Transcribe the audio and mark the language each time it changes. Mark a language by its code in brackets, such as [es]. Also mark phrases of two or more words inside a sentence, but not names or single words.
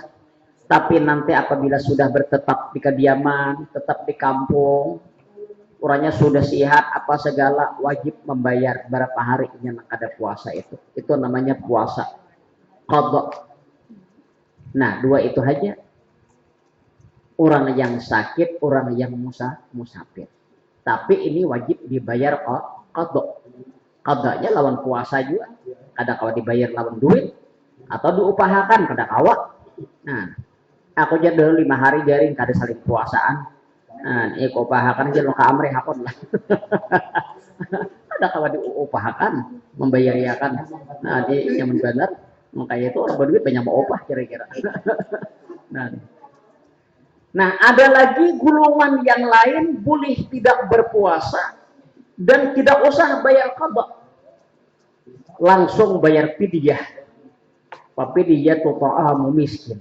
[id] Tapi nanti apabila sudah bertetap di kediaman, tetap di kampung, orangnya sudah sehat, apa segala, wajib membayar berapa hari yang ada puasa itu. Itu namanya puasa qadha. Nah, dua itu aja. Orang yang sakit, orang yang musafir. Tapi ini wajib dibayar qadha. Qadhanya lawan puasa juga. [bjn] Kadang kalau dibayar lawan duit, atau diupahakan kada kawa. Nah, aku aja dulu 5 hari jaring kada saling puasaan. Nah, iko upahakan aja lo ka amre hakon lah. Ada kawa diupahakan, membayariakan. [id] Nah, di yang benar, makanya itu orang berduit banyak mau upah kira-kira. Nah, ada lagi golongan yang lain boleh tidak berpuasa dan tidak usah bayar qadha. Langsung bayar fidyah. Fidyah tu [ar] طعام مسكين.